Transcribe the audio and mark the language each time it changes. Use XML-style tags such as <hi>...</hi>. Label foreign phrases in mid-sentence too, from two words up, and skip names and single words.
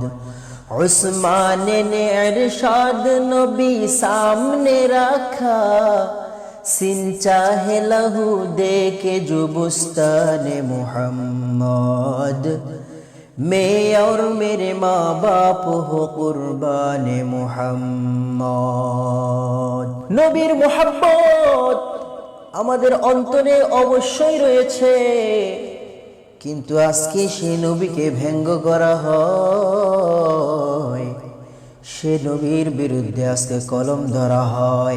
<ur>عثمان نے ارشاد نبی سامنے رکھا، سنچا ہے لہو دے کے جو بستان محمد۔ میں اور میرے ماں باپ ہو قربان محمد۔</ur> <bn>নবীর মোহাব্বত আমাদের অন্তরে অবশ্যই রয়েছে, কিন্তু আজকে সে নবীকে ব্যঙ্গ করা হয়, সে নবীর বিরুদ্ধে আজকে কলম ধরা হয়।</bn>